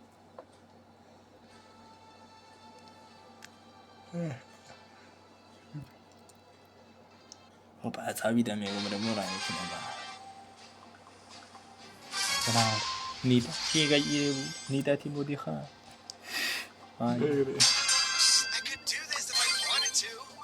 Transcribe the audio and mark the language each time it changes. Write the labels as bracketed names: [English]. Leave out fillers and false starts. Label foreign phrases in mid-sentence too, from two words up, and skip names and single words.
[Georgian] ოპა, წავიდა მეგობრებო, რა იქნება. რა, ნიდა, ნიდათი მოდი ხარ. აი. [English] I could do this if I wanted to.